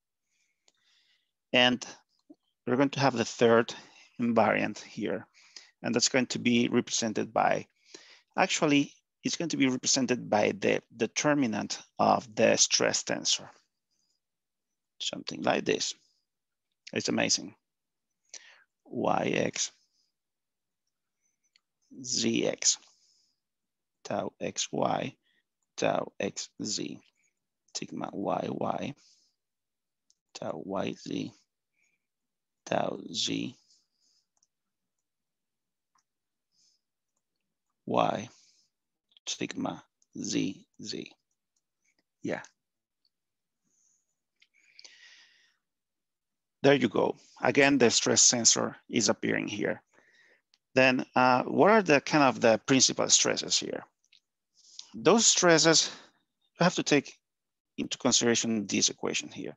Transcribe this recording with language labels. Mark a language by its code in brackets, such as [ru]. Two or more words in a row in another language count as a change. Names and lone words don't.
[en] And we're going to have the third invariant here, and that's going to be represented by, actually, it's going to be represented by the determinant of the stress tensor. Something like this. It's amazing. Yx, Zx, tau xy, tau xz, sigma yy, tau yz, tau z, y, sigma zz. Yeah. There you go. Again, the stress tensor is appearing here. Then what are the kind of the principal stresses here? Those stresses, you have to take into consideration this equation here.